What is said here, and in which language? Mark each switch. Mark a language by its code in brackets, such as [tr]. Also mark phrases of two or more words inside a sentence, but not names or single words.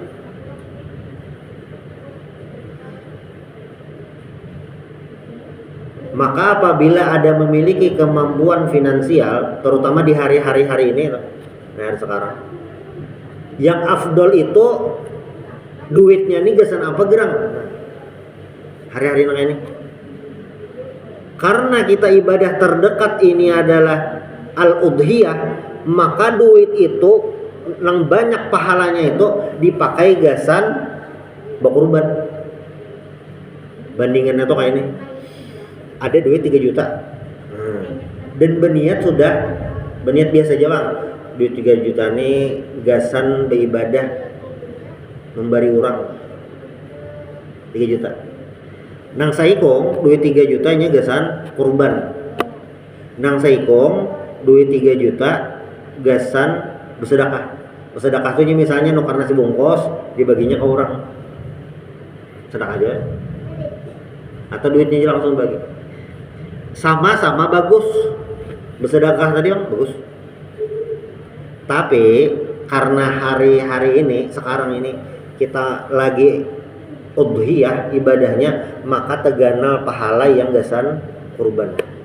[id] Maka apabila ada memiliki kemampuan finansial, terutama di hari-hari ini, hari sekarang, yang afdol itu duitnya ini gasan apa gerang? Hari-hari ini. Karena kita ibadah terdekat ini adalah al-udhiyah, maka duit itu yang banyak pahalanya itu dipakai gasan berkurban. Bandingannya tuh kayak ini. Ada duit 3 juta dan berniat biasa aja bang, duit 3 juta nih gasan beribadah memberi orang 3 juta. Nang saikong duit 3 juta nya gasan kurban. Nang saikong duit 3 juta gasan bersedekah. Bersedekah tuh misalnya nukar nasi bungkus dibaginya ke orang. Sedekah aja. Atau duitnya langsung bagi. Sama-sama bagus. Bersedekah tadi bang bagus. Tapi karena hari-hari ini sekarang ini kita lagi udhiyah ibadahnya, maka teganal pahala yang gasan kurban.